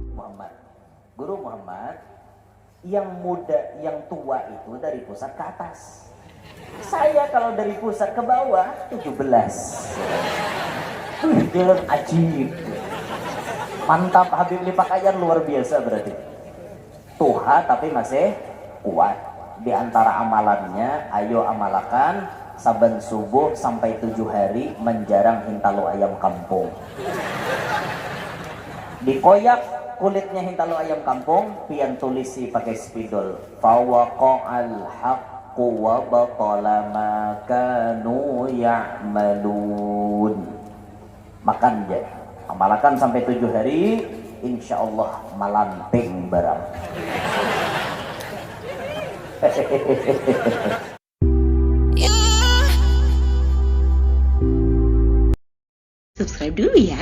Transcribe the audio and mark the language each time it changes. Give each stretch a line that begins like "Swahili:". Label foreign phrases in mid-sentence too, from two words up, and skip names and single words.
Indonesian: Muhammad. Guru Muhammad, yang muda, yang tua itu dari pusat ke atas. Saya kalau dari pusat ke bawah 17. Jangan ajib. Mantap, Habib Lipakayan luar biasa berarti.
Banjar: Tuha tapi masih kuat. Di antara amalannya, ayo amalakan saban subuh sampai 7 hari menjarang hintalu ayam kampung. Dikoyak kulitnya hintalu ayam kampung, pian tulisi pakai spidol.
Arabic: فوقع الحق وبطل ما كانوا يعملون.
Indonesian: Makan aja.
Banjar: Amalakan sampai 7 hari, insya Allah malamping barang.
Indonesian: Subscribe dulu ya.